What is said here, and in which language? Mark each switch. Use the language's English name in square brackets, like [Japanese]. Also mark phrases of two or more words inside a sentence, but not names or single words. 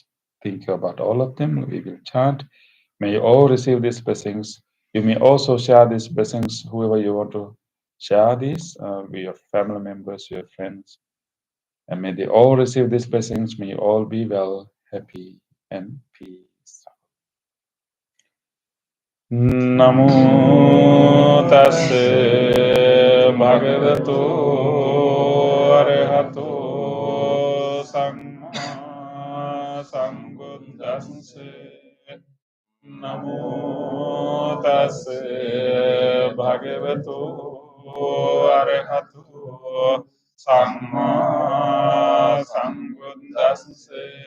[English] Think about all of them. We will chant. May you all receive these blessings. You may also share these blessings, whoever you want to share these, with your family members, your friends. And may they all receive these blessings. May you all be well, happy, and peace. [Pali] Namo tassa bhagavato arahato samma sambuddhassa. Namo tassa bhagavato arahato samma sambuddhassa.